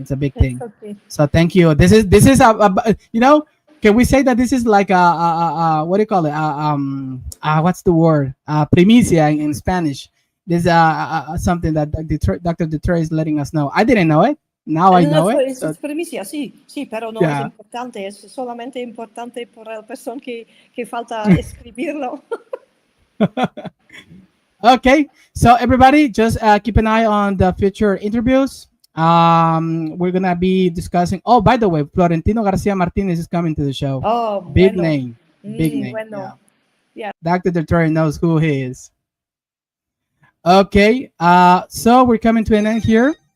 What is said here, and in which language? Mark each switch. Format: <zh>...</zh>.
<en>It's a big thing. Okay. So thank you. This is you know, can we say that this is like a what do you call it? What's the word? Primicia in Spanish. This is something that Dr. Detroyer is letting us know. I didn't know it. Now I know it.</en> <es>Es primicia, sí, pero no es importante. Es solamente importante por la persona que falta escribirlo.</es> <en>Okay, so everybody, just keep an eye on the future interviews. We're gonna be discussing. Oh, by the way, Florentino Garcia Martinez is coming to the show. Oh, big name.</en> <es>Bueno.</es> <en>Yeah. Dr. Detroyer knows who he is. Okay, so we're coming to an end here.</en>